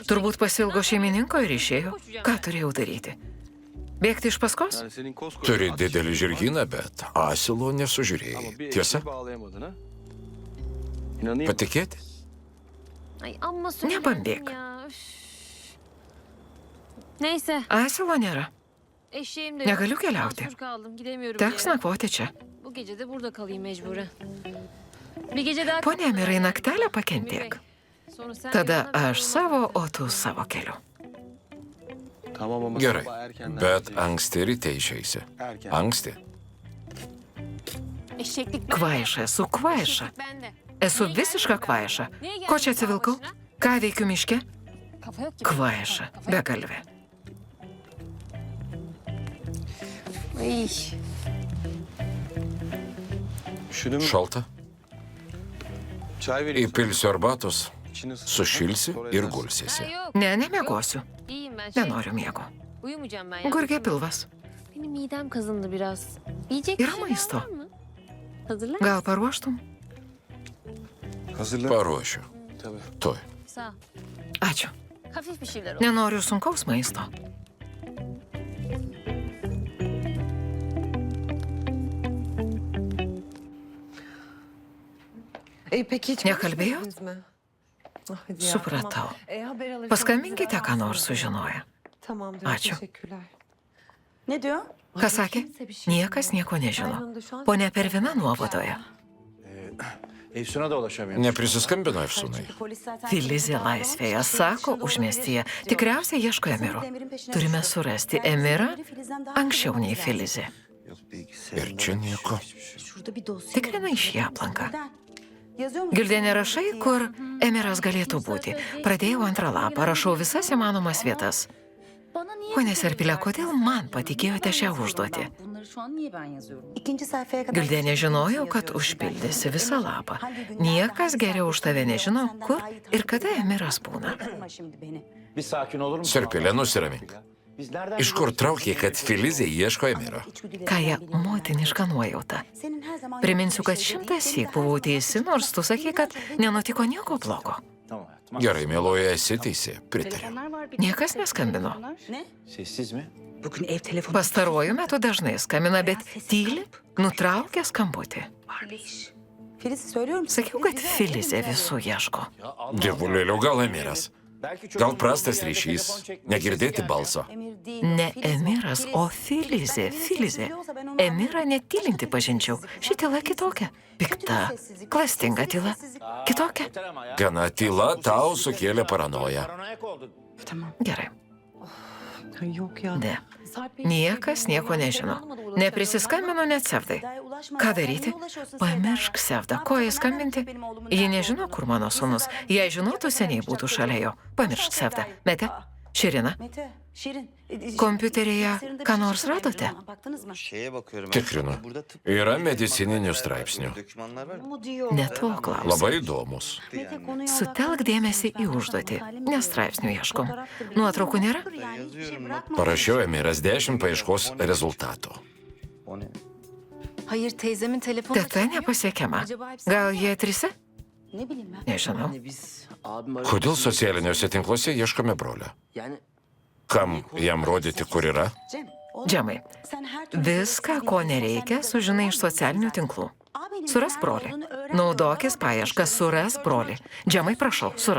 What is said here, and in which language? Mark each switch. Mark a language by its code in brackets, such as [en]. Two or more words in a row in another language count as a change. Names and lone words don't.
[lt] Turbūt pasilgo Ne šeimininko ir išėjo. Ką turėjau daryti? Bėgti iš paskos? [tr] Yani senin koskoca... [lt] Turi [tr] at [lt] didelį [tr] çiftliğin var [lt] žirgyną, bet Asilo [tr] Ama [lt] nesužiūrėjai. [tr] bir [lt] Tiesa? [tr] eşeği bağlayamadın ha? İnanayım mı? [lt] Patikėti? [tr] Ay amma söylendim [lt] Nebambėk. [tr] ya. Üf. Neyse. [lt] Asilo nėra. [tr] Eşeğim de [lt] Negaliu [tr] yok. [lt] keliauti. [tr] Mahsur kaldım. Gidemiyorum. [lt] Teks [tr] bir yere. [lt] nakvoti čia. [tr] Bu gece de burada kalayım mecburen. Bir gece daha [lt] Pone Emirai, naktelę [tr] Emir Bey, [lt] pakentėk. [tr] sonra sen [lt] Tada [tr] yoluna, ben [lt] aš [tr] yoluma. [lt] savo, o tu savo keliu. [tr] Tamam ama [lt] Gerai, [tr] sabah erkenden [lt] bet [tr] gideceksin. [lt] anksti ryte išeisi. [tr] Erken. [lt] Anksti. [tr] Eşeklik [lt] Kvaiša, esu kvaiša. [tr] Eşeklik bende. [lt] Esu [tr] Niye [lt] visiška [tr] geldin [lt] kvaiša. [tr] Niye geldin [lt] Ko čia [tr] dağ [lt] atsivilkau? [tr] başına? [lt] Ką veikiu miške? [tr] Kafa yok ki. [lt] Kvaiša, [tr] Kafa yok. [lt] begalvė. [tr] Ay. Üşüdün mü? [lt] Šalta. [tr] Çay vereyim. [lt] Įpilsiu arbatos, [tr] İçini ısıt. [lt] sušilsi [tr] Sonra [lt] ir [tr] yatarsın. Ha, [lt] gulsiesi. [tr] yok. [lt] Ne, nemiegosiu. [tr] İyiyim ben. [lt] Nenoriu miego. [tr] Uyumayacağım ben ya. [lt] Gurgia pilvas. [tr] Benim midem kazındı biraz. Yiyecek [lt] Yra [tr] bir şeyler [lt] maisto. [tr] var mı? Hazırlar [lt] Gal [tr] mısın? [lt] paruoštum? [tr] Hazırla. [lt] Paruošiu. [tr] Tabii. [lt] Tuoj. [tr] Sağ ol. [lt] Ačiū. [tr] Hafif bir şeyler olsun. [lt] Nenoriu sunkaus maisto. [tr] Peki hiç [lt] Nekalbėjot? [tr] konuşmadınız mı? Ah, hadi ya, [lt] Supratau. [tr] tamam. Haber alırsanız [lt] Paskambinkite, [tr] bize [lt] ką nors [tr] ararsınız. [lt] sužinoję. [tr] Tamamdır. [lt] Ačiū. [tr] Teşekkürler. Ne diyor? [lt] Ką sakė? Niekas nieko nežino. Pone Pervina nuovadoje. [tr] Efsun'a da ulaşamıyorum. [lt] Neprisiskambino Efsunai. [tr] Polis zaten [lt] Filizė laisvėje, sako, užmiestyje. Tikriausiai ieško Emiro. Turime surasti Emirą anksčiau nei Filizė. Ir čia nieko. [tr] Şurada bir dosya. [lt] Tikrina šį aplanką. [tr] Yazıyor mu? [lt] Gildė nerašai, kur Emiras galėtų būti. Pradėjau antrą lapą, rašau visas įmanomas vietas. [tr] Bana niye [lt] Pone [tr] bu [lt] Serpilė, [tr] kadar [lt] kodėl [tr] verdin? [lt] man patikėjote šią [tr] Ben [lt] užduotį? [tr] yazıyorum ben. Bunları şu an niye ben yazıyorum? İkinci sayfaya kadar. [lt] Gildė nežinojau, [tr] yazıyorum [lt] kad [tr] ben. [lt] užpildysi visą [tr] Emir, [lt] lapą. [tr] hangi günlerde, [lt] Niekas [tr] hangi [lt] geriau už tave [tr] saatte [lt] nežino, [tr] senden [lt] kur [tr] daha iyi [lt] ir kada [tr] tanıyorum. Emiras būna. Kırma şimdi beni. Bir sakin olur musun? [lt] Serpilė, nusiramink. [tr] Biz nereden [lt] Iš kur traukė, kad Filizė ieško Emiro? [tr] İçgüdülerimden [lt] Kaja, [tr] biliyorum. [lt] motiniška nuojauta. [tr] Senin her zaman [lt] Priminsiu, kad [tr] yaptığın şey değil, [lt] 100 [tr] senin [lt] syk [tr] de her [lt] buvau [tr] zaman [lt] teisi, nors tu sakei, kad nenutiko nieko blogo. [tr] Tamam hayatım. [lt] Gerai, mieloji, esi teisi. Pritariu. [tr] Telefonlar var, bir [lt] Niekas [tr] de- [lt] neskambino. [tr] Ne? Sessiz mi? Bugün ev telefonu. [lt] Pastaruoju metu dažnai skambina, bet tyli, nutraukia skambutį. [tr] Filiz söylüyorum. [lt] Sakiau, kad Filizė visų ieško. Dievulėliau, gal Emiras. [tr] Belki [lt] Gal [tr] çocuğun [lt] prastas [tr] olduğu yerde [lt] ryšys, [tr] telefon çekmiyor, [lt] negirdėti [tr] sesi [lt] balso. [tr] Emir değil, [lt] Ne [tr] Filiz o, [lt] Emiras, [tr] Filiz. [lt] o Filizė, Filizė. Emirą netylinti pažinčiau. Ši tyla kitokia. Pikta, klastinga tyla. Kitokia. [tr] Yeter ama ya. [lt] Gana tyla tau sukėlė paranoją. [tr] Paranoyak oldun. Tamam. [lt] Gerai. [tr] Ay, yok ya. [lt] Ne. Niekas nieko nežino. Neprisiskambino net Sevdai. Ką daryti? Pamiršk Sevdą. Ko jai skambinti? Ji nežino, kur mano sūnus. Jei žinotų, seniai būtų šalia jo. Pamiršk Sevdą. Mete? Širina? [tr] Mete, Şirin. [lt] Kompiuteryje [tr] Bilgisayarında bir [lt] ką [tr] şey [lt] nors [tr] çıkmıyor [lt] radote? [tr] ama Baktınız mı? Şeye bakıyorum. [lt] Tikrinu. [tr] Burada tıp... [lt] Yra medicininių straipsnių. [tr] Dokümanlar var. Bu diyor. [lt] Ne to klausiu. Labai įdomus. [tr] Mete konuya [lt] Sutelk dėmesį į užduotį. Ne straipsnių ieškom. Nuotraukų nėra? Parašiau Emiras 10 paieškos rezultatų. O ne? [tr] Hayır teyzemin telefonu [lt] Teta nepasiekiama. Gal jie trise? [tr] Ne bileyim ben. [lt] Nežinau. [tr] Biz abim [lt] Kodėl socialiniuose tinkluose ieškome brolio? [tr] Yani [lt] Kam jam rodyti, kur yra? [tr] Cem. oğlum, [lt] Džemai, [tr] sen her türlü [lt] viską, ko nereikia, sužinai iš socialinių tinklų. [tr] Abinin [lt] Surask [tr] nerede [lt] brolį. [tr] olduğunu öğren. [lt] Naudokis paiešką, surask brolį. Džemai, prašau, surask.